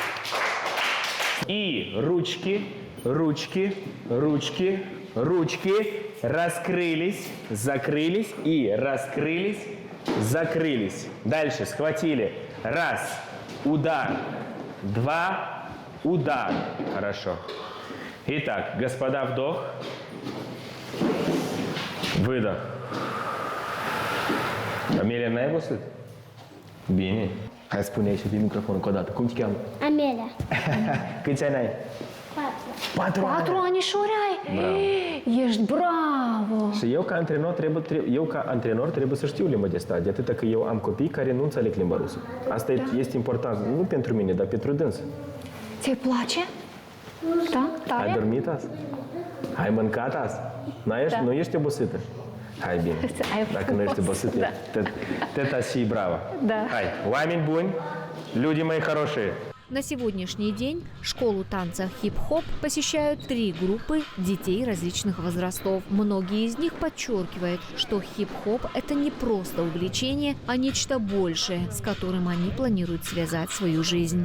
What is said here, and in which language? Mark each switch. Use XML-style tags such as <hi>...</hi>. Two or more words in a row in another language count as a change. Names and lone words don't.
<ru>И ручки, ручки, ручки, ручки раскрылись, закрылись и раскрылись, закрылись. Дальше схватили. Раз, удар, два, удар. Хорошо. Итак, господа, вдох, выдох.</ru> <ro>Amelia, n-ai văzut? Bine. Hai spune-i și din microfon încă o dată. Cum te cheamă? Amelia. Câți ani ai? 4 ani. 4 anișori ai? Ești bravo! Și eu ca antrenor trebuie să știu limba de stat, de atât că eu am copii care nu înțeleg limba rusă. Asta este important, nu pentru mine, dar pentru dâns. Ți-i place? Da? Tare? Ai dormit azi? Ai mâncat azi? Nu ești obosită? Hai bine. Dacă nu ești obosită, teta și bravo. Hai, oameni buni,</ro> <ru>люди мои хорошие. На сегодняшний день школу танца хип-хоп посещают 3 группы детей различных возрастов. Многие из них подчеркивают, что хип-хоп – это не просто увлечение, а нечто большее, с которым они планируют связать свою жизнь.</ru>